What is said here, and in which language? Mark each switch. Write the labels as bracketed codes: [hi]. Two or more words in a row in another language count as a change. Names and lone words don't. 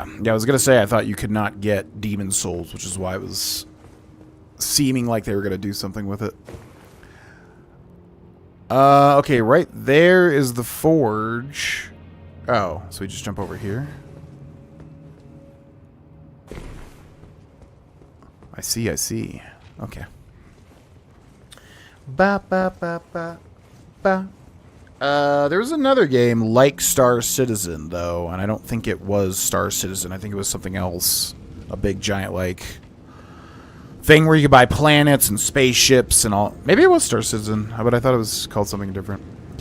[en] Yeah, I was going to say I thought you could not get Demon Souls, which is why it was seeming like they were going to do something with it. Okay, right there is the forge. Oh, so we just jump over here? I see, I see. Okay. Ba ba ba ba ba. There's another game like Star Citizen, though, and I don't think it was Star Citizen. I think it was something else. A big, giant, like, thing where you could buy planets and spaceships and all. Maybe it was Star Citizen, but I thought it was called something different.